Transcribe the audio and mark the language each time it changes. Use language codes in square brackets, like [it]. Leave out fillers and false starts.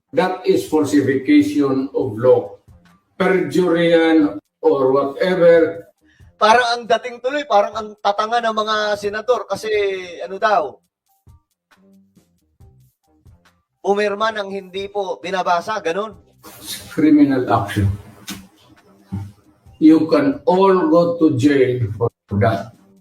[en] That is falsification of law. Perjury yan or whatever. [tl] Parang ang dating tuloy, parang ang tatanga ng mga senador kasi ano daw, pumirma ng hindi po binabasa, ganun. [en] Criminal action. You can all go to jail for that.